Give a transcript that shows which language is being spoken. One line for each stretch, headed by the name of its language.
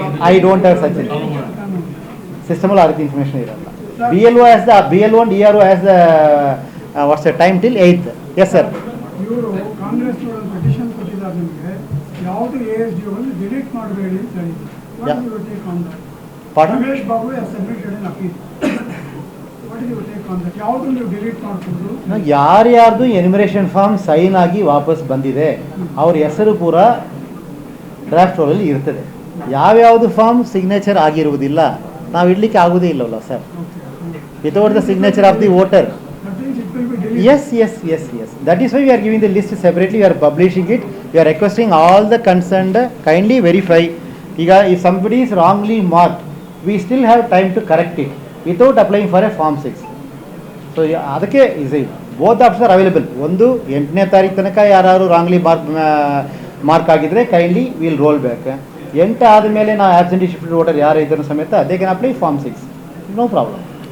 English: I don't have such a system or other information
Kannada: iralla.
English: BLO has the BLO and ERO has the what's the time till 8th. Yes sir.
Kannada: ಇವರು Congress petition ಕೊಟ್ಟಿದ್ದಾರೆ ನಿಮಗೆ, ಯಾವುದು ASD ಒಂದು delete ಮಾಡಬೇಡಿ ಅಂತ ಹೇಳಿದ್ರು.
English: What do you take on that? Pardon? Ramesh Babu has submitted an appeal. What do you take on that?
Kannada: ಯಾವುದು ನೀವು ಡಿಲೀಟ್ ಮಾಡ್ಕೊಂಡು ಯಾರ್ಯಾರ್ದು ಎನ್ಯುಮರೇಷನ್ ಫಾರ್ಮ್ ಸೈನ್ ಆಗಿ ವಾಪಸ್ ಬಂದಿದೆ ಅವ್ರ ಹೆಸರು ಪೂರ ಡ್ರಾಫ್ಟ್ ರೋಲಲ್ಲಿ ಇರ್ತದೆ. ಯಾವ್ಯಾವುದು ಫಾರ್ಮ್ ಸಿಗ್ನೇಚರ್ ಆಗಿರುವುದಿಲ್ಲ ನಾವು ಇಡ್ಲಿಕ್ಕೆ ಆಗೋದೇ ಇಲ್ಲವಲ್ಲ sir,
English: Without the signature of the voter. Yes. That is why we are giving the list separately. We are publishing it. We are requesting all the concerned kindly verify. If somebody is wrongly marked, we still have time to correct it without applying for a form 6. So
Kannada: ಅದಕ್ಕೆ
English: both options are available.
Kannada: ಒಂದು 8ನೇ ತಾರೀಕು ತನಕ ಯಾರು wrongly mark ಆಗಿದ್ರೆ
English: Kindly will roll back.
Kannada: 8 ಆದಮೇಲೆ ನಾವು absentee shifted voter ಯಾರು ಇದ್ದರೂ ಸಮೇತ
English: They can apply form 6, no problem.